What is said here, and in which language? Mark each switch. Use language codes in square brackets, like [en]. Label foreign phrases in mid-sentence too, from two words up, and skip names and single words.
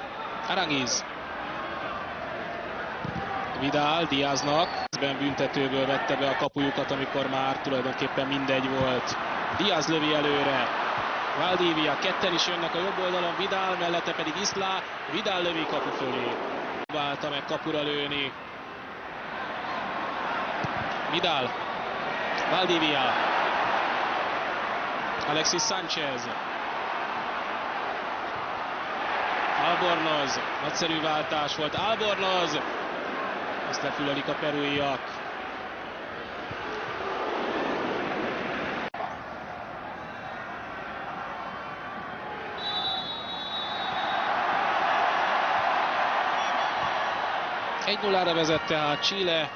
[hu] Aranguiz. Vidal Diaznak. Büntetőből vette be a kapujukat, amikor már tulajdonképpen mindegy volt. Diaz lövi előre. Valdivia, ketten is jönnek a jobb oldalon, Vidal, mellette pedig Isla. Vidal lövi kapu fölé. Próbálta meg kapura lőni. Vidal. Valdivia. Alexis Sánchez. Albornoz. Nagyszerű váltás volt. Albornoz. Ezt lefülelik a perúiak. Egy 0-ra vezet tehát Chile.